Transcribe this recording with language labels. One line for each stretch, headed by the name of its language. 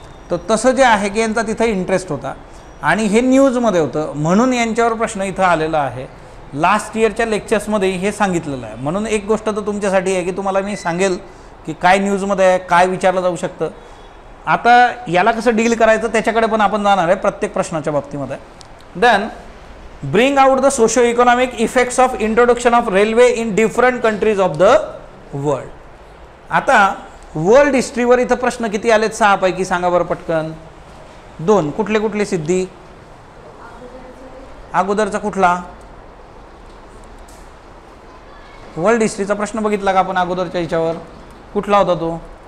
Marathi: तर तसं जे आहे की यांचा तिथं इंटरेस्ट होता आणि हे न्यूजमध्ये होतं, म्हणून यांच्यावर प्रश्न इथं आलेला आहे. लास्ट इयरच्या लेक्चर्समध्ये हे सांगितलेलं आहे. म्हणून एक गोष्ट तर तुमच्यासाठी आहे की तुम्हाला मी सांगेल की काय न्यूजमध्ये आहे, काय विचारलं जाऊ शकतं. आता याला कसं डील करायचं त्याच्याकडे पण आपण जाणार आहे प्रत्येक प्रश्नाच्या बाबतीमध्ये.
English: Then bring out the socio economic effects of introduction of railway in different countries of the world.
Marathi: आता वर्ल्ड हिस्ट्रीवर इथं प्रश्न किती आलेत? 6 पैकी सांगा बरं पटकन. 2. कुठले कुठले सिद्धी? अगोदरचा कुठला? वर्ल्ड हिस्ट्रीचा प्रश्न बघितला का आपण अगोदरच्या ह्याच्यावर? कुठला होता तो?